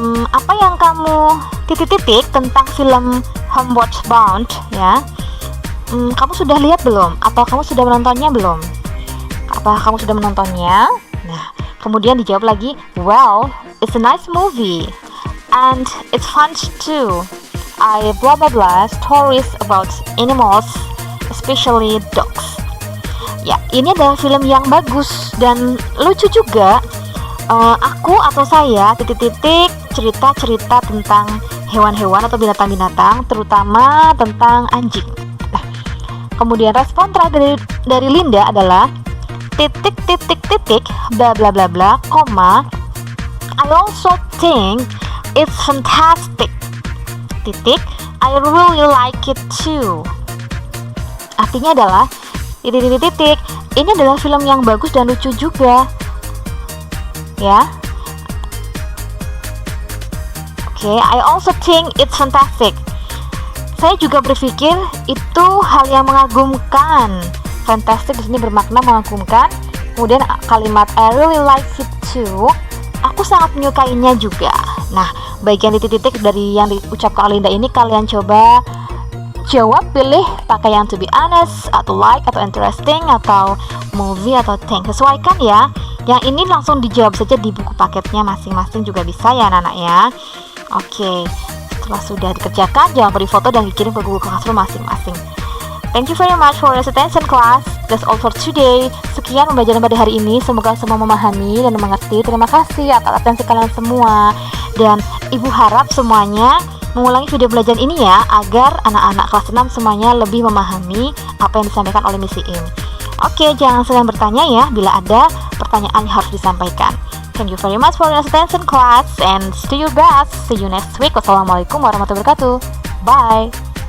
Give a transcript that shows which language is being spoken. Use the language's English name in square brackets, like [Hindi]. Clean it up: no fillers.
[Indonesian] Apa yang kamu titik-titik tentang film Homeward Bound ya? Kamu sudah lihat belum? Atau kamu sudah menontonnya belum? Apa kamu sudah menontonnya? Nah, kemudian dijawab lagi, [English] well, it's a nice movie and it's fun too. I blah blah blah stories about animals, especially dogs. [Indonesian] Ya, ini adalah film yang bagus dan lucu juga. Aku atau saya titik-titik cerita-cerita tentang hewan-hewan atau binatang-binatang, terutama tentang anjing. Nah, kemudian respon terakhir dari Linda adalah titik-titik-titik bla bla bla bla, koma, [English] I also think it's fantastic. Titik, I really like it too. [Indonesian] Artinya adalah titik-titik, ini adalah film yang bagus dan lucu juga. Ya. [English] Oke, I also think it's fantastic. [Indonesian] Saya juga berpikir itu hal yang mengagumkan. Fantastic di sini bermakna mengagumkan. Kemudian kalimat [English] I really like it too. [Indonesian] Aku sangat menyukainya juga. Nah, bagian titik-titik dari yang diucapkan oleh Linda ini kalian coba jawab, pilih pakai yang to be honest, atau like, atau interesting, atau movie, atau think. Sesuaikan ya. Yang ini langsung dijawab saja di buku paketnya masing-masing juga bisa ya anak-anak ya. Oke, setelah sudah dikerjakan jangan beri foto dan dikirim ke Google Classroom masing-masing. [English] Thank you very much for your attention class. That's all for today. [Indonesian] Sekian pembelajaran pada hari ini. Semoga semua memahami dan mengerti. Terima kasih atas atensi kalian semua. Dan Ibu harap semuanya mengulangi video belajar ini ya, agar anak-anak kelas 6 semuanya lebih memahami apa yang disampaikan oleh Missy Im. Oke, jangan selain bertanya ya bila ada pertanyaan yang harus disampaikan. [English] Thank you very much for your attention class and do your best. See you next week. [Arabic] Wassalamualaikum warahmatullahi wabarakatuh. [English] Bye.